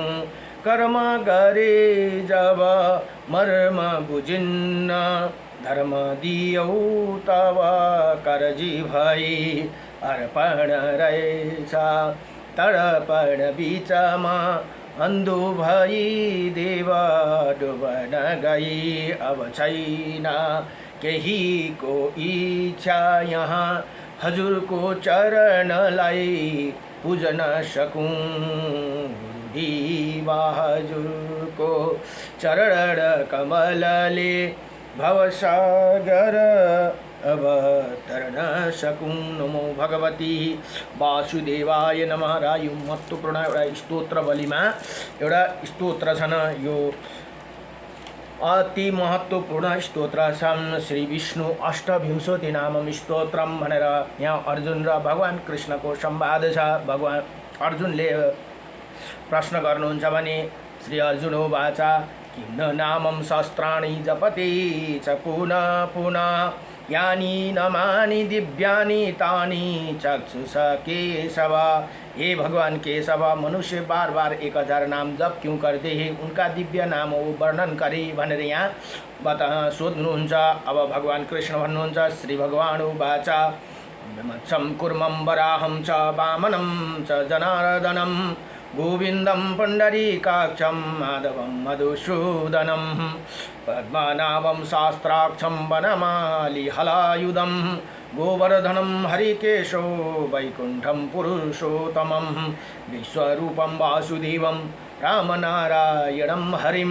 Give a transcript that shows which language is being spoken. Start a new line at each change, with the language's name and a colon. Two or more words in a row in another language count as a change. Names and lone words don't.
Nepali: कर्म गरे जब मर्म बुझिन्न, धर्म दियौ तब करजी भई। अर्पण रहेछ तर्पण बिचमा, अन्धो भई देव डुबन गई। अब छैन केहीको इच्छा यहाँ, हजुरको चरणलाई पूजन सकूँ। गुरुदेव हजुरको चरण कमलले भवसागर अवतरण सकूँ।
Sanskrit: नमो भगवती वासुदेवाय नमः।
Nepali: र यो महत्त्वपूर्ण एउटा स्तोत्र बलिमा एउटा स्तोत्र छन्। यो अति महत्त्वपूर्ण स्तोत्र छन्। श्री विष्णु अष्टविंशति नामम स्तोत्रम भनेर यहाँ अर्जुन र भगवान कृष्णको संवाद छ। भगवान अर्जुनले प्रश्न गर्नुहुन्छ भने
Sanskrit: श्री अर्जुन उवाच किं नामं शस्त्राणि जपते च पुनः पुनः, यानि नामानि दिव्यानि तानि चक्षुष केशव।
Nepali: हे भगवान केशव,
Hindi: मनुष्य बार बार 1000 नाम जप क्यों करते हैं, उनका दिव्य नामों वर्णन करे
Nepali: भनेर यहाँ सोध्नुहुन्छ। अब भगवान कृष्ण भन्नुहुन्छ
Sanskrit: श्री भगवान उवाच मत्सं कुर्मं वराहं च वामनं च जनार्दनं, गोविन्दं पुण्डरीकाक्षं माधवं मधुसूदनं, पद्मनाभं शास्त्राक्षं वनमाली हलायुधं, गोवर्धनं हरिकेशो वैकुण्ठं पुरुषोत्तमं, विश्वरूपं वासुदेवं रामनारायणं हरिं,